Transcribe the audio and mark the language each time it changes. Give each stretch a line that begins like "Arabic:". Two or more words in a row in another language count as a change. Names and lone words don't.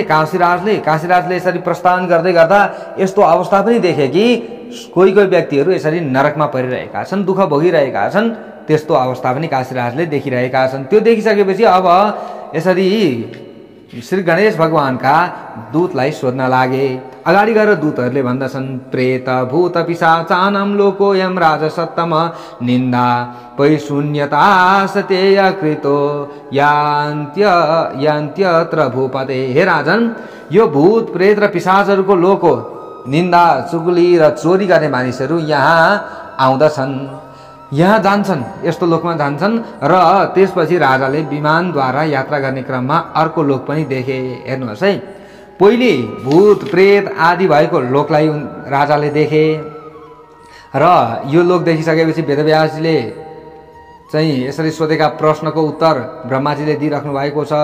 Nepali: काशीराजले यसरी प्रस्थान गर्दै गर्दा यस्तो अवस्था पनि देखे कि कोही व्यक्तिहरू यसरी नरकमा परिरहेका छन्, दुःख भोगिरहेका छन्। त्यस्तो अवस्था पनि काशीराजले देखिरहेका छन्। त्यो देखिसकेपछि अब यसरी श्री गणेश भगवानका दूतलाई सोध्न लागे। अगाडि गएर दूतहरूले भन्दछन्,
Sanskrit: प्रेत भूत पिशाचानां लोकोऽयं राजसत्तम निन्दा पैशून्यता सतेय कृतो यान्त्यत्र भूपते।
Nepali: हे राजन, यो भूत प्रेत र पिशाचहरूको लोक हो। निन्दा चुगली र चोरी गर्ने मानिसहरू यहाँ आउँदछन्, यहाँ जान्छन्, यस्तो लोकमा जान्छन्। र त्यसपछि राजाले विमानद्वारा यात्रा गर्ने क्रममा अर्को लोक पनि देखे। हेर्नुहोस् है, पहिले भूत प्रेत आदि भएको लोकलाई राजाले देखे र यो लोक देखिसकेपछि वेदव्यासजीले चाहिँ यसरी सोधेका प्रश्नको उत्तर ब्रह्माजीले दिइराख्नु भएको छ।